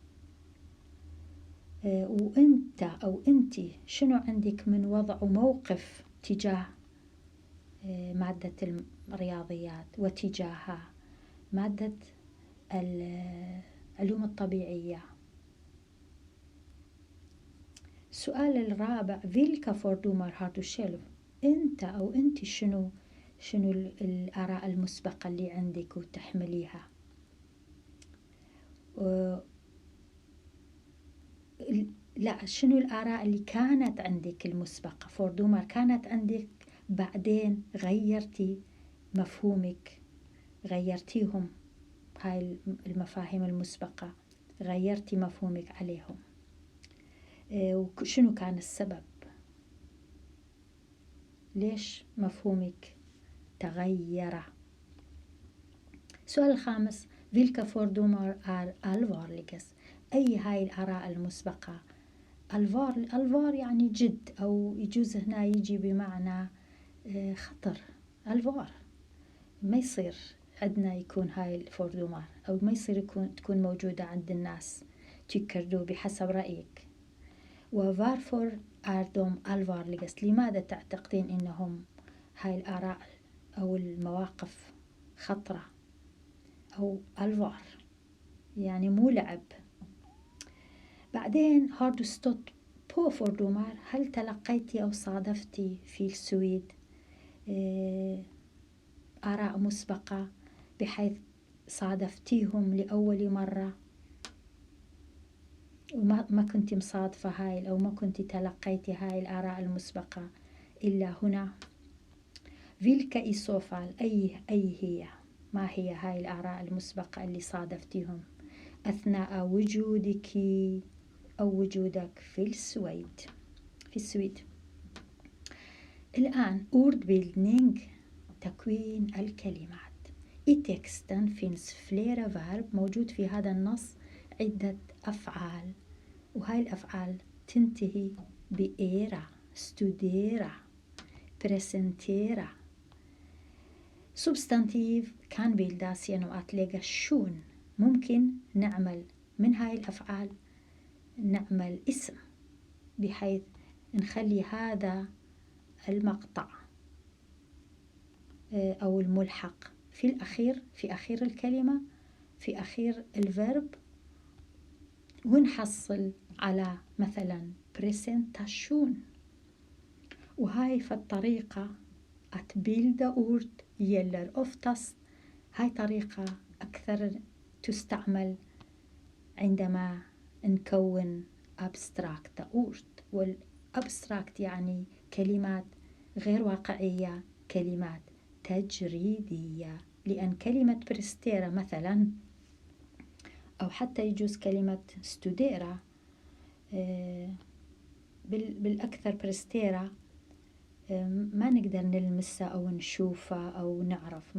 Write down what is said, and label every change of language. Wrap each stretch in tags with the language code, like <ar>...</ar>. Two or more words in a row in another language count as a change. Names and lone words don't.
<ar>وأنت أو أنت شنو عندك من وضع وموقف تجاه مادة الرياضيات وتجاه مادة العلوم الطبيعية؟ السؤال الرابع،</ar> <sv>vilka fördomar har du själv؟</sv> <ar>أنت أو أنت شنو الآراء المسبقة اللي عندك وتحمليها؟ لا، شنو الآراء اللي كانت عندك المسبقة، فوردومر كانت عندك، بعدين غيرتي مفهومك، غيرتيهم، هاي المفاهيم المسبقة غيرتي مفهومك عليهم، وشنو كان السبب؟ ليش مفهومك تغير؟ السؤال الخامس،</ar> <sv>vilka fördomar är allvarligast؟</sv> <ar>أي هاي الآراء المسبقة الفار يعني جد، أو يجوز هنا يجي بمعنى خطر. الفار ما يصير عندنا يكون هاي الفردومار، أو ما يصير تكون موجودة عند الناس.</ar> <sv>tycker du</sv> <ar>بحسب رأيك.</ar> <sv>وvarför är de allvarligast؟</sv> <ar>لماذا تعتقدين إنهم هاي الآراء أو المواقف خطرة أو الفار، يعني مو لعب.</ar> <sv>بعدين har du stått på fördomar؟</sv> <ar>هل تلقيتي أو صادفتي في السويد آراء مسبقة بحيث صادفتيهم لأول مرة وما كنت مصادفة هاي أو ما كنت تلقيتي هاي الآراء المسبقة إلا هنا.</ar> <sv>vilka i så fall</sv> <ar>أي هي، ما هي هاي الآراء المسبقة اللي صادفتيهم أثناء وجودك أو وجودك في السويد. الآن ordbildning، تكوين الكلمات.</ar> <sv>I texten finns flera verb،</sv> <ar>موجود في هذا النص عدة أفعال، وهاي الأفعال تنتهي بإيرا،</ar> <sv>studera، presentera. Substantiv kan bildas genom att lägga shun.</sv> <ar>ممكن نعمل من هاي الأفعال نعمل اسم بحيث نخلي هذا المقطع أو الملحق في أخير الكلمة، في أخير الفيرب، ونحصل على مثلا presentation. وهاي في الطريقة</ar> <sv>att bilda ord gäller oftast.</sv> <ar>هاي طريقة أكثر تستعمل عندما نكون</ar> <sv>abstrakta ord.</sv> <ar>والabstract يعني كلمات غير واقعية، كلمات تجريدية. لأن كلمة برستيرا مثلا أو حتى يجوز كلمة ستوديرا بالأكثر برستيرا ما نقدر نلمسها أو نشوفها أو نعرف.</ar>